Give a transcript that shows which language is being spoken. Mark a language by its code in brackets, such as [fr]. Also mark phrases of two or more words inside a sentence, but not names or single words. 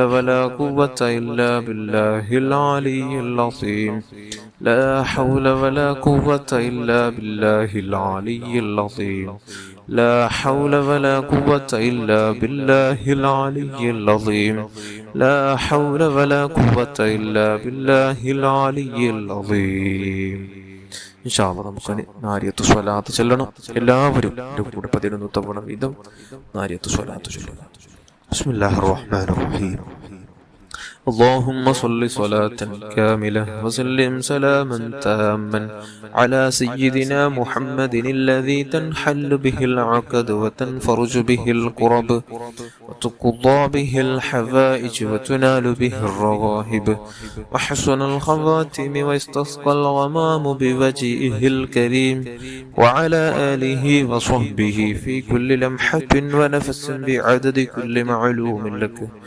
[ar] ولا قوة إلا بالله العلي العظيم لا حول ولا قوة إلا بالله العلي العظيم لا حول ولا قوة إلا بالله العلي العظيم لا حول ولا قوة إلا بالله العلي العظيم إن شاء الله [ml] നമുക്ക് നാരിയത്ത് സ്വലാത്ത് ചൊല്ലണം. എല്ലാവരും എൻ്റെ കൂടെ 11 തവണ വീതം നാരിയത്ത് സ്വലാത്ത് ചൊല്ലുക. [ar] بسم الله الرحمن الرحيم. اللهم صل صلاة كاملة وسلم سلاما تاما على سيدنا محمد الذي تنحل به العقد وتنفرج به الكرب وتقضى به الحوائج وتنال به الرغائب وحسن الخواتم واستسقى الغمام بوجهه الكريم وعلى آله وصحبه في كل لمحة ونفس بعدد كل معلوم لك.